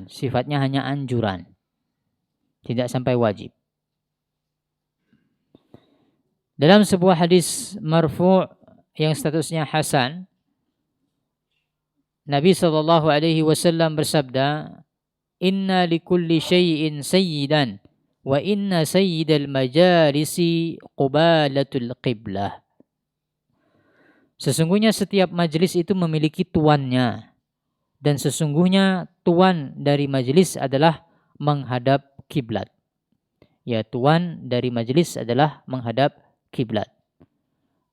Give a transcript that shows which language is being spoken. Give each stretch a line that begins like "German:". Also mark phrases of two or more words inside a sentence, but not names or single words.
Indonesian: Sifatnya hanya anjuran, tidak sampai wajib. Dalam sebuah hadis marfu' yang statusnya hasan, Nabi SAW bersabda,
Arabic: إن لكل شيء سيدا وإن سيد المجالس قبالة القبلة.
Indonesian: Sesungguhnya setiap majelis itu memiliki tuannya, dan sesungguhnya tuan dari majelis adalah menghadap kiblat. Ya, tuan dari majelis adalah menghadap kiblat.